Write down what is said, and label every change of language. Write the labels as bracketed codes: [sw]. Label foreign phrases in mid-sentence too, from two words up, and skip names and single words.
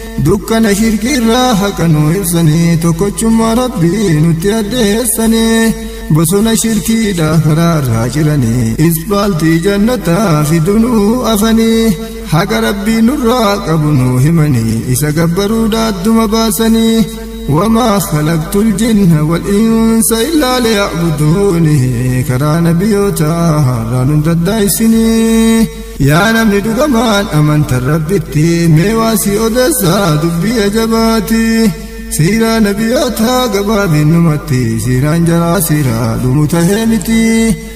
[om] Dukkana shirkii irraa haqa nu ibsanii, tokkochummaa Rabbii nutti addeessanii. Bosona shirkiidhaa karaa irraa jiranii, isbaaltii jannataa fidunuu afanii. Haqa Rabbii nurraa qabu nu himanii, isa gabbaruudha adduma baasanii. [ar] وما خلقت الجن والإنس إلا ليعبدون، [om] karaa nabiyyoota irraa nu daddaa'isanii. Yaa namni dhugamaan amantan Rabbitti, mee waa si odeessaa dubbii ajabaati. Siiraa nabiyyoota gabaabinumatti, siiraan jaraa siiraa dhumu tahee miti.